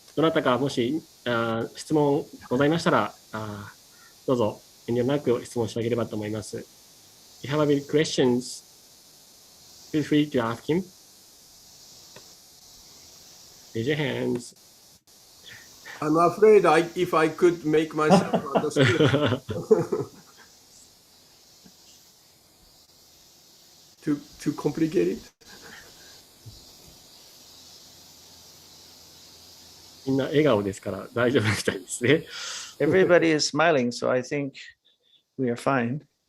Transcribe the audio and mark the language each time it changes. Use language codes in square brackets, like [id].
[ja] どなたかもし質問ございましたらどうぞ遠慮なく質問してあげればと思います。 [en] If you have any questions, feel free to ask him. Raise your hands. I'm afraid if I could make myself understood. Too complicated? [ja] みんな笑顔ですから大丈夫みたいですね。 [en] Everybody is smiling, so I think we are fine.